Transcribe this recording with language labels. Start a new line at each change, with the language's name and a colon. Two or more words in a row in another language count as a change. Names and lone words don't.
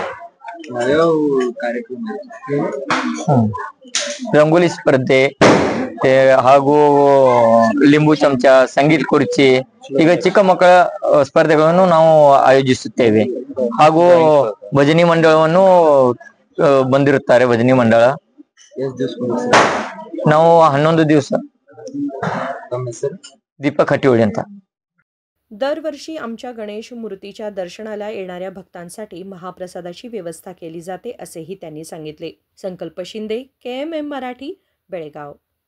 Kannada: ರಂಗೋಲಿ ಸ್ಪರ್ಧೆ ಹಾಗೂ ಲಿಂಬು ಚಮಚ, ಸಂಗೀತ ಕುರ್ಚಿ, ಈಗ ಚಿಕ್ಕ ಮಕ್ಕಳ ಸ್ಪರ್ಧೆಗಳನ್ನು ನಾವು ಆಯೋಜಿಸುತ್ತೇವೆ। ಹಾಗೂ ಭಜನಿ ಮಂಡಳವನ್ನು ಬಂದಿರುತ್ತಾರೆ। ಭಜನಿ ಮಂಡಳ ನಾವು 11 ದಿವಸ। दीपक हट्टीहोळी ಅಂತ।
Marathi: दरवर्षी आमच्या गणेश मूर्तीच्या दर्शनाला येणाऱ्या भक्तांसाठी महाप्रसादाची व्यवस्था केली जाते, असेही त्यांनी सांगितले। संकल्प शिंदे, KMM मराठी, बेळगाव।